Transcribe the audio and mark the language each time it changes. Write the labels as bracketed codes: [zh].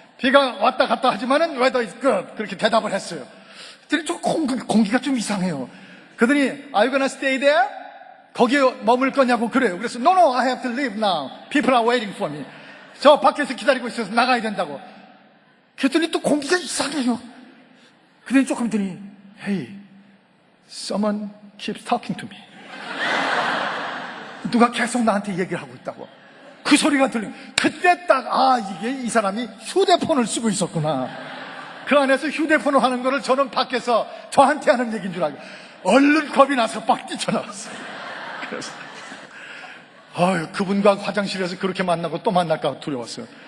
[ko] 비가 왔다 갔다 하지만은 [en] weather is good. [ko] 그렇게 대답을 했어요. 그랬더니 좀 공기가 좀 이상해요. 그러더니 [en] Are you gonna stay there? [ko] 거기에 머물 거냐고 그래요. 그래서 [en] No, I have to leave now. People are waiting for me. [ko] 저 밖에서 기다리고 있어서 나가야 된다고. 그랬더니 또 공기가 이상해요. 그랬더니 조금 있더니 [en] Hey, someone keeps talking to me. [ko] 누가 계속 나한테 얘기를 하고 있다고. 그 소리가 들리고 그때 딱 이게 이 사람이 휴대폰을 쓰고 있었구나. 그 안에서 휴대폰을 하는 거를 저는 밖에서 저한테 하는 얘기인 줄 알고 얼른 겁이 나서 막 뛰쳐나왔어요. 그래서 그분과 화장실에서 그렇게 만나고 또 만날까 두려웠어요.